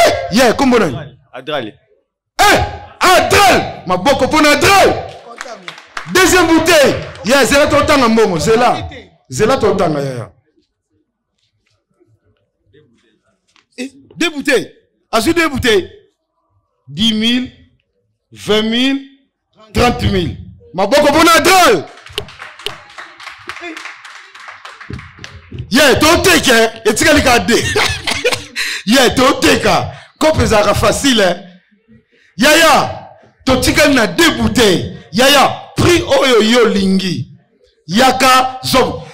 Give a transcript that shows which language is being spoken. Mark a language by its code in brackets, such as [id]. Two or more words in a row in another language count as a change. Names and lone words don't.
[ln] Ya, kombo nani? Adral. Eh, Adral. Maboko mpona Adral. [fr] Deuxième bouteille. [ln] Ya, zela totanga mbongo, zela. Zela totanga, ya, ya. Eh, [fr] deux bouteilles. [ln] Azwi [fr] deux bouteilles. Dix mille, vingt mille, trente mille. [ln] Maboko mpona Adral. Ye, toteka, etikali ka de. Ye, toteka. Kope ezalaka facile, eh. Ya, ya, totikali na [fr] deux bouteilles. [ln] Ya, ya, prix oyo yo lingi. Yaka, zob.